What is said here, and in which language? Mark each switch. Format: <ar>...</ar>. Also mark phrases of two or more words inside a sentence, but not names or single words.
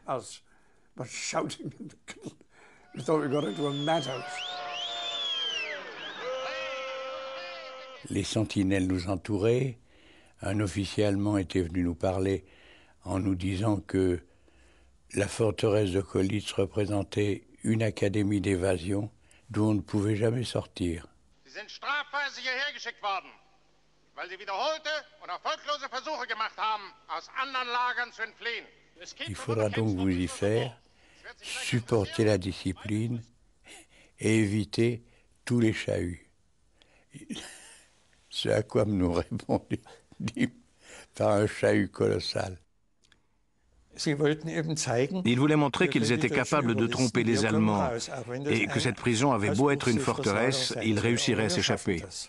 <fr>Les sentinelles nous entouraient. Un officier allemand était venu nous parler en nous disant que la forteresse de Colditz représentait une académie d'évasion d'où on ne pouvait jamais sortir.</fr> <de>Sie sind strafweise hierher geschickt worden, weil sie wiederholte und erfolglose Versuche gemacht haben, aus anderen Lagern zu entfliehen.</de> <fr>Il faudra donc vous y faire, supporter la discipline et éviter tous les chahuts. Ce à quoi nous répondit par un chahut colossal. Ils voulaient montrer qu'ils étaient capables de tromper les Allemands et que cette prison avait beau être une forteresse, ils réussiraient à s'échapper.</fr>